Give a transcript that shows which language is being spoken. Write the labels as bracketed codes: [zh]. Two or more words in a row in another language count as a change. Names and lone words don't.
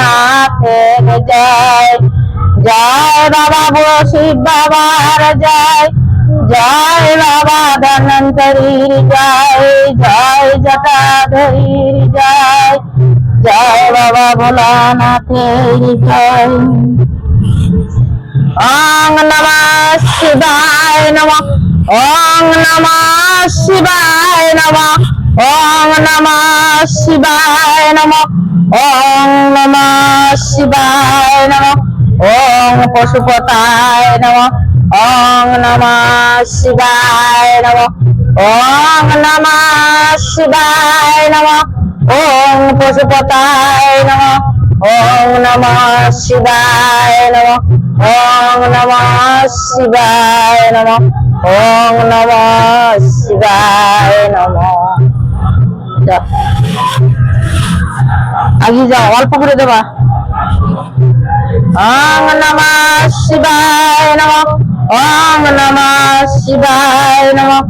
[bn] জয় জয় বাবা বুড়ো শিব বাবার জয় জয় বাবা ধন্বন্তরীর জয় জয় জটাধরীর জয় জয় বাবা ভোলানাথের জয়। [sa] ওং নমঃ শিবায় নমঃ ওং নমঃ শিবায় নমঃ ওং নমঃ শিবায় নমঃ ওং নমঃ শিবায় নমঃ ওং পশুপতায় নমঃ ওং নমঃ শিবায় নমঃ ওং নমঃ শিবায় নমঃ ওং পশুপতায় নমঃ ওং নমঃ শিবায় নমঃ ওম নমঃ শিবায় নমঃ। ওম নমঃ শিবায় নমঃ। [bn] যাও, আগিয়ে যাও, অল্প করে দেবা। [sa] ওম নমঃ শিবায় নমঃ। ওম নমঃ শিবায় নমঃ।